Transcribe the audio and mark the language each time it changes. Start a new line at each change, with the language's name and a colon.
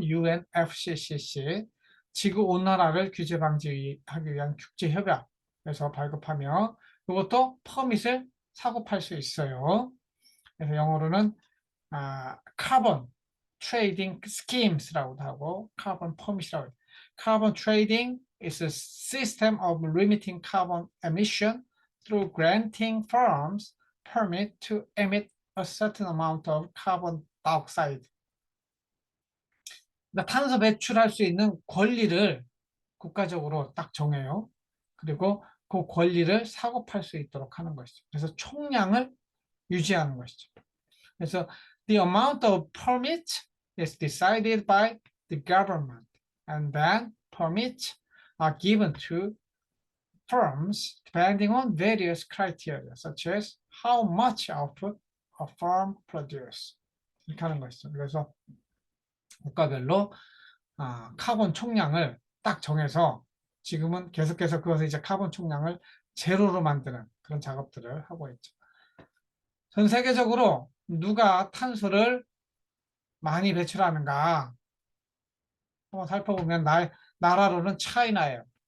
Korean: UNFCCC 지구온난화를 규제 방지하기 위한 국제협약. 그래서 발급하며 이것도 퍼밋을 사고 팔 수 있어요. 그래서 영어로는 카본 트레이딩 스킴스라고도 하고 카본 퍼밋이라고 해요.
English: Carbon trading is a system of limiting carbon emission through granting firms permit to emit a certain amount of carbon dioxide.
Korean: 그러니까 탄소 배출할 수 있는 권리를 국가적으로 딱 정해요. 그리고 그 권리를 사고 팔 수 있도록 하는 것이죠. 그래서 총량을 유지하는 것이죠. 그래서
English: the amount of permit is decided by the government, and then permits are given to firms depending on various criteria, such as how much output a firm produces.
Korean: 이렇게 하는 것이죠. 그래서 국가별로 카본 총량을 딱 정해서 지금은 계속해서 그것을 이제 카본 총량을 제로로 만드는 그런 작업들을 하고 있죠. 전 세계적으로 누가 탄소를 많이 배출하는가 한번 살펴보면 나라로는 차이나예요.